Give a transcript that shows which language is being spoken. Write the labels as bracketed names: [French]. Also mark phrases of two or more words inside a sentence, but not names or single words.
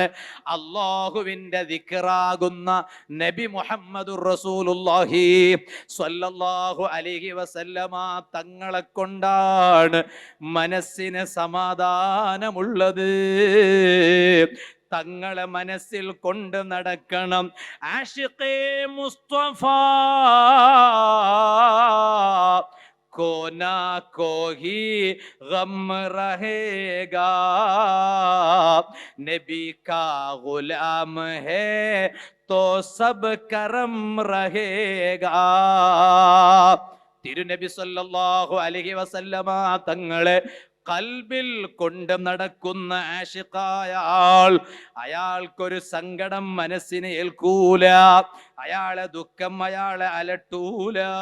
[Malayalam] അല്ലാഹുവിൻ്റെ ദിക്റാകുന്ന നബി [Arabic] محمد رسول الله صلى الله عليه وسلم [Malayalam] തങ്ങളെ കൊണ്ടാണ് മനസ്സിന് സമാധാനമുള്ളത്. തങ്ങളെ മനസ്സിൽ കൊണ്ട് നടക്കണം. [Urdu] عاشقِ مصطفیٰ کو نہ کوئی غم رہے گا، نبی کا غلام ہے تو سب کرم رہے گا. [Malayalam] തിരുനബി [Arabic] صلى الله عليه وسلم [Malayalam] തങ്ങളെ കൽബിൽ കൊണ്ട് നടക്കുന്ന ആശിഖായ ആൾ, അയാൾക്കൊരു സങ്കടം മനസ്സിനെ ഏൽക്കൂല, അയാളെ ദുഃഖം അയാളെ അലട്ടൂല.